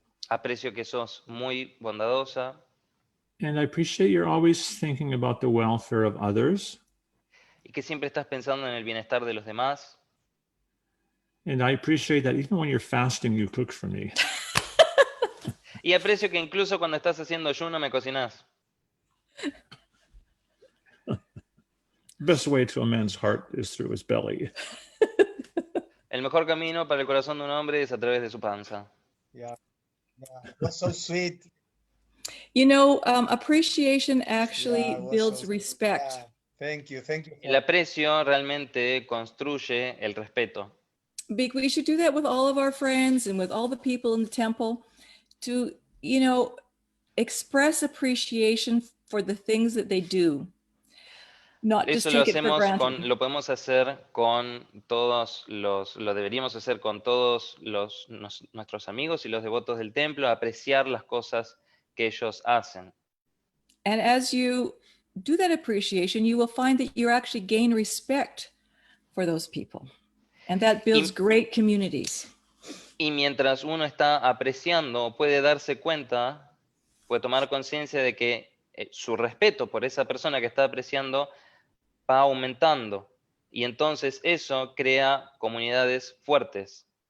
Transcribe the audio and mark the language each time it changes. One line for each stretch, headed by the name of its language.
Spanish: Aprecio que sos muy bondadosa.
English: And I appreciate you're always thinking about the welfare of others.
Spanish: Y que siempre estás pensando en el bienestar de los demás.
English: And I appreciate that even when you're fasting, you cook for me.
Spanish: Y aprecio que incluso cuando estás haciendo ayuno me cocinás.
English: Best way to a man's heart is through his belly.
Spanish: El mejor camino para el corazón de un hombre es a través de su panza.
English: Yeah, that's so sweet. You know, appreciation actually builds respect. Yeah. Thank you.
Spanish: El aprecio realmente construye el respeto.
English: We should do that with all of our friends and with all the people in the temple to, you know, express appreciation for the things that they do. Not just take it for granted.
Spanish: Lo podemos hacer con todos lo deberíamos hacer con todos nuestros amigos y los devotos del templo, apreciar las cosas que ellos hacen.
English: And as you do that appreciation, you will find that you actually gain respect for those people. And that builds great communities.
Spanish: Y mientras uno está apreciando, puede darse cuenta, puede tomar conciencia de que su respeto por esa persona que está apreciando va aumentando. Y entonces eso crea comunidades fuertes.